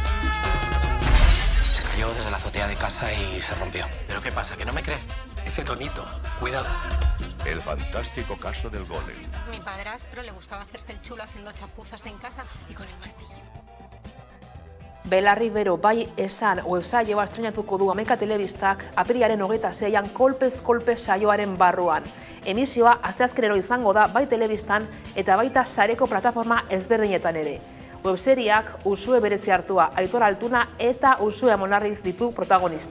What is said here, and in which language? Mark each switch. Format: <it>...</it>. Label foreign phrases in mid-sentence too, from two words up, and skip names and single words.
<es>Desde la azotea de casa y se rompió. ¿Pero qué pasa? ¿Que no me cree? Ese tonito. Cuidado. El fantástico caso del golem. Mi padrastro le gustaba hacerse el chulo haciendo chapuzas en casa y con el martillo.</es> <eu>Belarri bero bai esan websaioa estreinatuko du Ameka Telebistak apirilaren 26an kolpez kolpe saioaren barruan. Emisioa asteazkenero izango da bai telebistan eta baita sareko plataforma ezberdinetan ere. Webseriak Usue berezi hartua, Aitor Altuna eta Usue Amonarriz ditu protagonista.</eu>